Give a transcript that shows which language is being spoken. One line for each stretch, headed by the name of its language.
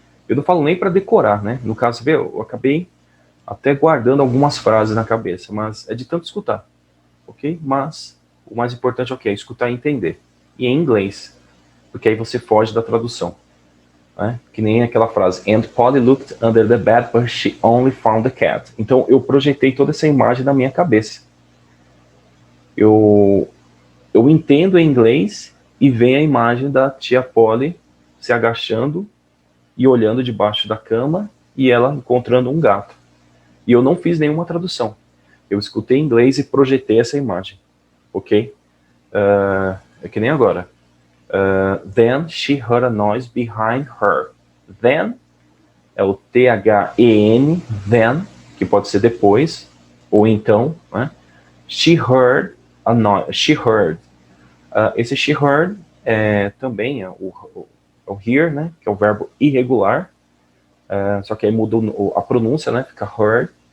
Portuguese: Eu não falo nem para decorar, né? No caso, eu acabei até guardando algumas frases na cabeça, mas é de tanto escutar, ok? Mas o mais importante é escutar e entender. E em inglês, porque aí você foge da tradução. Né? Que nem aquela frase,
English: Aunt Polly looked under the bed, but she only found the cat.
Portuguese: Então eu projetei toda essa imagem na minha cabeça. Eu entendo em inglês e vem a imagem da tia Polly se agachando e olhando debaixo da cama e ela encontrando um gato. E eu não fiz nenhuma tradução. Eu escutei em inglês e projetei essa imagem. Ok? É que nem agora.
English: Then she heard a noise behind her.
Portuguese: Then é o T-H-E-N, then, que pode ser depois, ou então, né?
English: She heard a noise. She heard.
Portuguese: Esse
English: she heard
Portuguese: também é o hear, né? Que é o verbo irregular. Só que aí mudou a pronúncia, né? Fica heard.